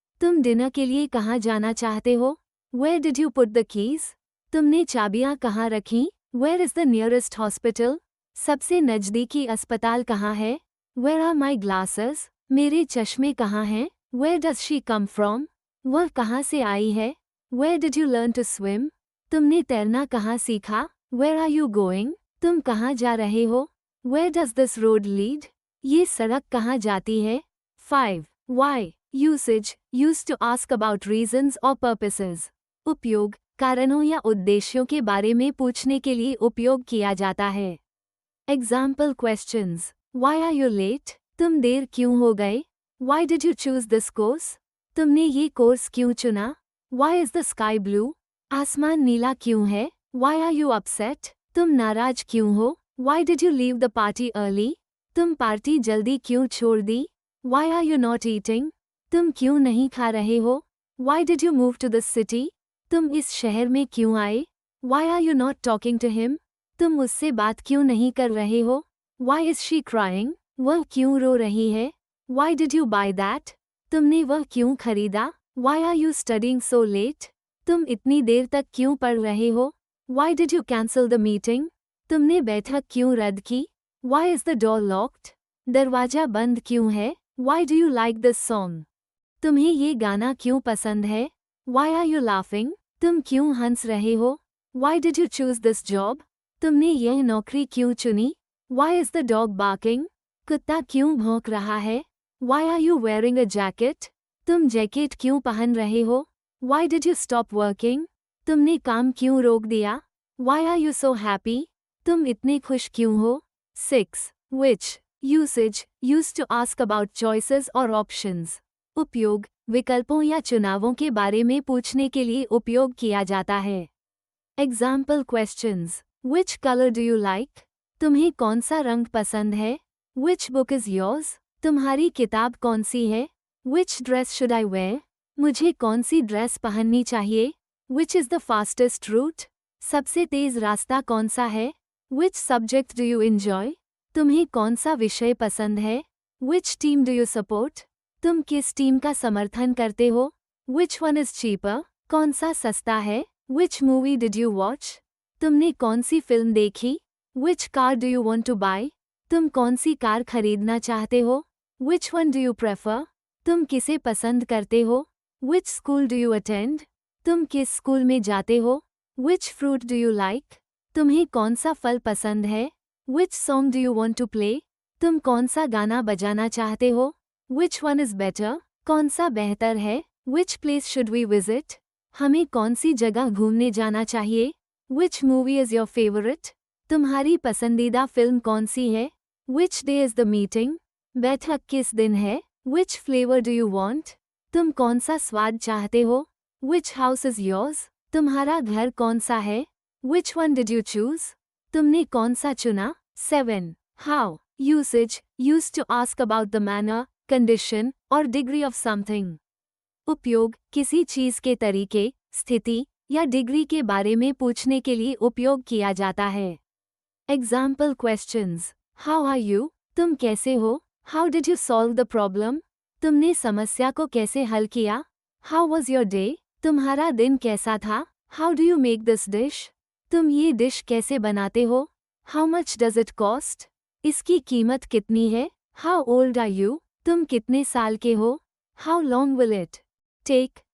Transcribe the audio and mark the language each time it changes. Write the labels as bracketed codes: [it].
[hi] तुम डिनर के लिए कहाँ जाना चाहते हो? [en] Where did you put the keys? [hi] तुमने चाबियाँ कहाँ रखीं? [en] Where is the nearest hospital? [hi] सबसे नज़दीकी अस्पताल कहाँ है? [en] Where are my glasses? [hi] मेरे चश्मे कहाँ हैं? [en] Where does she come from? [hi] वह कहाँ से आई है? [en] Where did you learn to swim? [hi] तुमने तैरना कहाँ सीखा? [en] Where are you going? [hi] तुम कहाँ जा रहे हो? [en] Where does this road lead? [hi] ये सड़क कहाँ जाती है? 5. [en] Why. Usage. Used to ask about reasons or purposes. [hi] उपयोग कारणों या उद्देश्यों के बारे में पूछने के लिए उपयोग किया जाता है. [en] Example questions. Why are you late? [hi] तुम देर क्यों हो गए? [en] Why did you choose this course? [hi] तुमने ये कोर्स क्यों चुना? [en] Why is the sky blue? [hi] आसमान नीला क्यों है? [en] Why are you upset? [hi] तुम नाराज क्यों हो? [en] Why did you leave the party early? [hi] तुम पार्टी जल्दी क्यों छोड़ दी? [en] Why are you not eating? [hi] तुम क्यों नहीं खा रहे हो? [en] Why did you move to this city? [hi] तुम इस शहर में क्यों आए? [en] Why are you not talking to him? [hi] तुम उससे बात क्यों नहीं कर रहे हो? [en] Why is she crying? [hi] वह क्यों रो रही है? [en] Why did you buy that? [hi] तुमने वह क्यों खरीदा? [en] Why are you studying so late? [hi] तुम इतनी देर तक क्यों पढ़ रहे हो? [en] Why did you cancel the meeting? [hi] तुमने बैठक क्यों रद्द की? [en] Why is the door locked? [hi] दरवाजा बंद क्यों है? [en] Why do you like this song? [hi] तुम्हें ये गाना क्यों पसंद है? [en] Why are you laughing? [hi] तुम क्यों हंस रहे हो? [en] Why did you choose this job? [hi] तुमने यह नौकरी क्यों चुनी? [en] Why is the dog barking? [hi] कुत्ता क्यों भौंक रहा है? [en] Why are you wearing a jacket? [hi] तुम जैकेट क्यों पहन रहे हो? [en] Why did you stop working? [hi] तुमने काम क्यों रोक दिया? [en] Why are you so happy? [hi] तुम इतने खुश क्यों हो? [en] 6. Which. Usage. Used to ask about choices or options. [hi] उपयोग विकल्पों या चुनावों के बारे में पूछने के लिए उपयोग किया जाता है. [en] Example questions. Which color do you like? [hi] तुम्हें कौन सा रंग पसंद है? [en] Which book is yours? [hi] तुम्हारी किताब कौन सी है? [en] Which dress should I wear? [hi] मुझे कौन सी ड्रेस पहननी चाहिए? [en] Which is the fastest route? [hi] सबसे तेज रास्ता कौन सा है? [en] Which subject do you enjoy? [hi] तुम्हें कौन सा विषय पसंद है? [en] Which team do you support? [hi] तुम किस टीम का समर्थन करते हो? [en] Which one is cheaper? [hi] कौन सा सस्ता है? [en] Which movie did you watch? [hi] तुमने कौन सी फिल्म देखी? [en] Which car do you want to buy? [hi] तुम कौन सी कार खरीदना चाहते हो? [en] Which one do you prefer? [hi] तुम किसे पसंद करते हो? [en] Which school do you attend? [hi] तुम किस स्कूल में जाते हो? [en] Which fruit do you like? [hi] तुम्हें कौन सा फल पसंद है? [en] Which song do you want to play? [hi] तुम कौन सा गाना बजाना चाहते हो? [en] Which one is better? [hi] कौन सा बेहतर है? [en] Which place should we visit? [hi] हमें कौन सी जगह घूमने जाना चाहिए? [en] Which movie is your favorite? [hi] तुम्हारी पसंदीदा फिल्म कौन सी है? [en] Which day is the meeting? [hi] बैठक किस दिन है? [en] Which flavor do you want? [hi] तुम कौन सा स्वाद चाहते हो? [en] Which house is yours? [hi] तुम्हारा घर कौन सा है? [en] Which one did you choose? [hi] तुमने कौन सा चुना? 7. [en] How. Usage. Used to ask about the manner, condition, or degree of something. [hi] उपयोग किसी चीज के तरीके, स्थिति या डिग्री के बारे में पूछने के लिए उपयोग किया जाता है. [en] Example questions. How are you? [hi] तुम कैसे हो? [en] How did you solve the problem? [hi] तुमने समस्या को कैसे हल किया? [en] How was your day? [hi] तुम्हारा दिन कैसा था? [en] How do you make this dish? [hi] तुम ये डिश कैसे बनाते हो? [en] How much does it cost? [hi] इसकी कीमत कितनी है? [en] How old are you? [hi] तुम कितने साल के हो? [en] How long will it take?